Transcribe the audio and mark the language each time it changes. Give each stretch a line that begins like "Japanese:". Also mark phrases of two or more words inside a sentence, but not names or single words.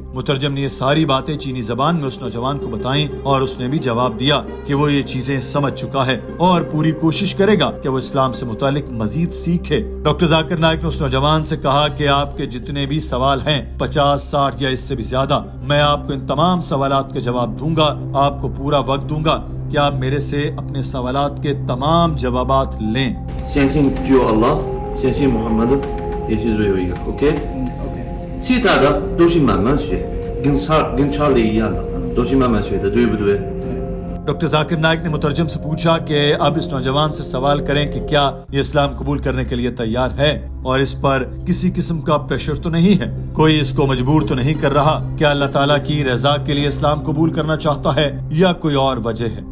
Urdu: مترجم نے یہ ساری باتیں چینی زبان میں اس نوجوان کو بتائیں اور اس نے بھی جواب دیا کہ وہ یہ چیزیں سمجھ چکا ہے اور پوری کوشش کرے گا کہ وہ اسلام سے متعلق مزید سیکھے۔ ڈاکٹر ذاکر نائک نے اس نوجوان سے کہا کہ آپ کے جتنے بھی سوال ہیں 50، 60 یا اس سے بھی زیادہ، میں آپ کو ان تمام سوالات کے جواب دوں گا، آپ کو پورا وقت دوں گا کہ آپ میرے سے اپنے سوالات کے تمام جوابات لیں۔
Chinese: 相信只有 Allah， 相信 Muhammad 也是最后一个。OK， OK。其他的都是慢慢学，跟查理一样的，都是慢慢学的，对不对？
Urdu: ڈاکٹر ذاکر نائک نے مترجم سے پوچھا کہ اب اس نوجوان سے سوال کریں کہ کیا یہ اسلام قبول کرنے کے لیے تیار ہے اور اس پر کسی قسم کا پریشر تو نہیں ہے، کوئی اس کو مجبور تو نہیں کر رہا، کیا اللہ تعالیٰ کی رضا کے لیے اسلام قبول کرنا چاہتا ہے یا کوئی اور وجہ ہے۔